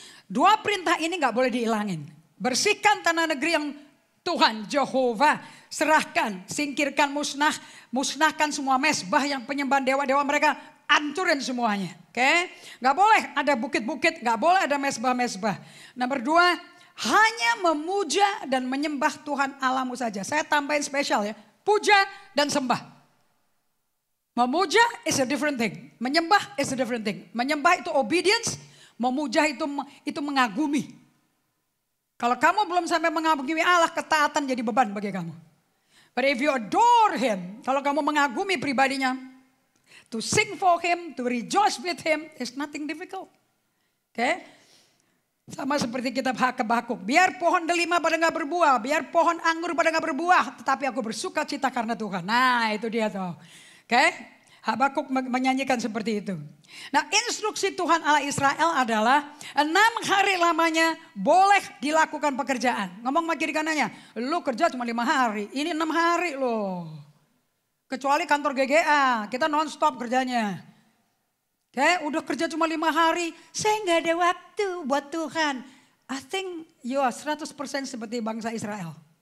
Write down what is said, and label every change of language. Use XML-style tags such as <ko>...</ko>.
<id>Dua perintah ini nggak boleh dihilangin. Bersihkan tanah negeri yang Tuhan Jehovah serahkan, singkirkan, musnahkan semua mesbah yang penyembahan dewa-dewa mereka, hancurin semuanya. Oke, nggak boleh ada bukit-bukit, nggak boleh ada mesbah-mesbah. Nomor dua, hanya memuja dan menyembah Tuhan Allahmu saja. Saya tambahin spesial ya, puja dan sembah.</id> <en>Memuja is a different thing. Menyembah is a different thing.</en> <id>Menyembah itu obedience. Memuja itu mengagumi. Kalau kamu belum sampai mengagumi Allah, ketaatan jadi beban bagi kamu.</id> <en>But if you adore Him,</en> <id>kalau kamu mengagumi pribadinya,</id> <en>to sing for Him, to rejoice with Him, is nothing difficult. Oke?</en> <id>Sama seperti kitab Habakuk. Biar pohon delima pada nggak berbuah, biar pohon anggur pada nggak berbuah, tetapi aku bersuka cita karena Tuhan. Nah, itu dia tuh. Oke, Habakuk menyanyikan seperti itu. Nah, instruksi Tuhan Allah Israel adalah 6 hari lamanya boleh dilakukan pekerjaan. Ngomong sama kiri kanannya, lu kerja cuma 5 hari, ini 6 hari loh. Kecuali kantor GGA, kita non-stop kerjanya. Oke, udah kerja cuma 5 hari, saya nggak ada waktu buat Tuhan.</id> <en>I think you are 100%</en> <id>seperti bangsa Israel.</id>